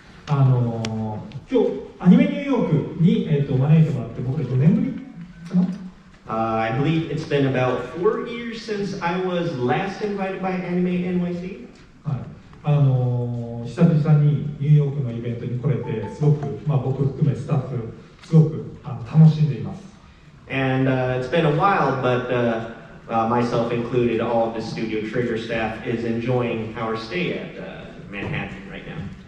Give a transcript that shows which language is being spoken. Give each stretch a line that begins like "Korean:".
Japanese: 今日アニメニューヨークに、招いてもらって僕ら4年ぶりかな
English: I believe it's been about 4 years since I was last invited by Anime NYC.
Japanese: はい、久々にニューヨークのイベントに来れてすごく、僕含めスタッフすごく楽しんでいます。
English: And it's been a while, but myself included, all of the Studio Trigger staff is enjoying our stay at Manhattan right now.